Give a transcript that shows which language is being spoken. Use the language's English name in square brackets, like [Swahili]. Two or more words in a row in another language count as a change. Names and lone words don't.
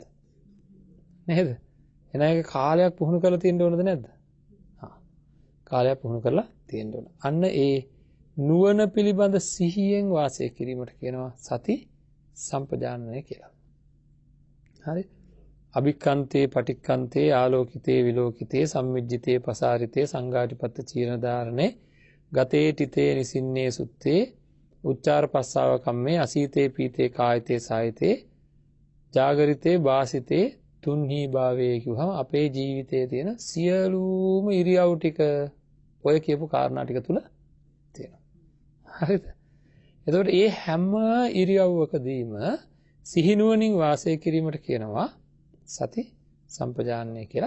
[Sinhala] නේද? එහෙනම් ඒක කාලයක් පුහුණු කරලා තියෙන්න ඕනද නැද්ද? කාලයක් පුහුණු කරලා තියෙන්න ඕන. අන්න ඒ නුවණ පිළිබඳ සිහියෙන් වාසය කිරීමට කියනවා සති සම්පජානනය කියලා. හරි? [Pali] අභික්ඛන්තේ පටික්ඛන්තේ ආලෝකිතේ විලෝකිතේ සම්මිජ්ජිතේ පසාරිතේ සංඝාටිපත්ත චීරණ ධාරණේ ගතේ තිතේ නිසින්නේ සුත්තේ උච්චාර පස්සාව කම්මේ අසීතේ පීතේ කායිතේ සායිතේ ජාගරිතේ වාසිතේ තුන්හි භාවයේ [Sinhala] කිව්වම අපේ ජීවිතයේ තියෙන සියලුම ඉරියව් ටික ඔය කියපු කාරණා ටික තුල තියෙනවා. හරිද? එතකොට මේ හැම ඉරියව්වකදීම සිහිනුවණින් වාසය කිරීමට කියනවා සති සම්පජානනය කියලා.